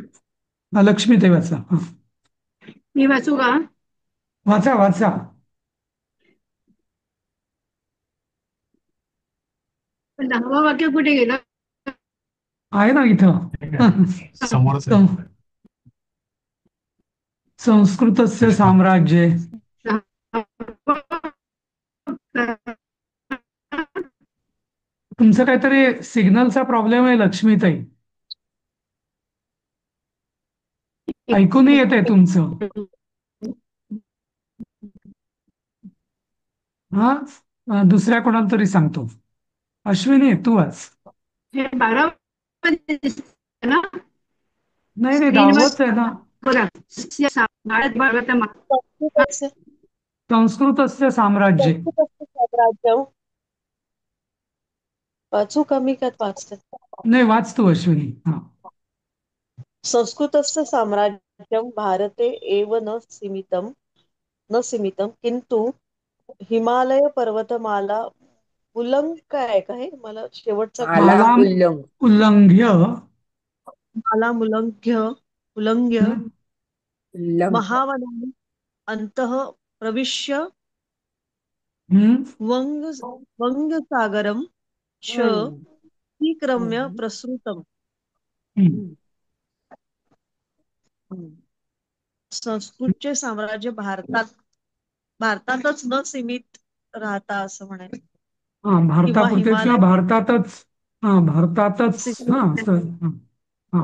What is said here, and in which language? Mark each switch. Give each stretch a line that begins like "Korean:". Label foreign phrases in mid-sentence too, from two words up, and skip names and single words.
Marathi: लक्ष्मी देवाचा हा मी वाचू का? वाचा वाचा. 10वं वाक्य कुठे गेलं? आहे ना इथं. ठीक आहे. समोरच आहे.
Sanskrit: सं- संस्कृतस्य कृष्ण. साम्राज्ये.
Marathi: तुमचं काहीतरी सिग्नलचा प्रॉब्लेम आहे लक्ष्मीताई. ऐकूनही येत आहे तुमचं. हा दुसऱ्या कोणाला तरी सांगतो. अश्विनी तू वाच. हे 12 मध्ये दिसतं ना नाही नाही स्क्रीनवर 10वंच आहे ना. बघा. भारत भागवत
Sanskrit: संस्कृतस्य संस्कृतस्य साम्राज्ये. संस्कृतस्य साम्राज्यं.
Marathi: वाचू कमी का वाचते? नाही वाच तू अश्विनी. हा
Sanskrit: संस्कृतस्य साम्राज्यं भारते एव न सीमितं किंतु हिमालय पर्वतमाला उल्लंघ
Marathi: काय हे मला शेवटचा
Sanskrit: माला माला उल्लंघ उल्लंघ्य. माला उल्लंघ्य उल्लंघ महावनानि अन्तः प्रविश्य हम्म, वंग वंगसागरं च हम्म. अतिक्रम्य हम्म. प्रसृतम्. हम्म. हम्म.
Marathi: संस्कृतचे साम्राज्य भारतातच न सीमित राहता असं म्हणायचं हा किंवा भारतापुरते किंवा हिमालय भारतातच हा हा